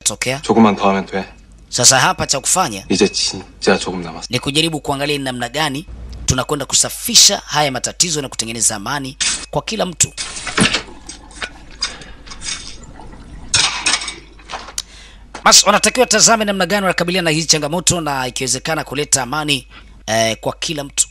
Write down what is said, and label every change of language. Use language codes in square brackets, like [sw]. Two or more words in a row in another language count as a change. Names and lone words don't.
[sw] Tokea. [ko] 조금만 더 하면 돼. [sw] Sasa hapa cha kufanya [ko] 이제 진짜 조금 남았어. [sw] ni kujaribu kuangalia ni namna gani tunakwenda kusafisha haya matatizo na kutengeneza amani kwa kila mtu. Basi wanatakiwa tazame namna gani wanakabiliana na hizi changamoto na ikiwezekana kuleta amani kwa kila mtu.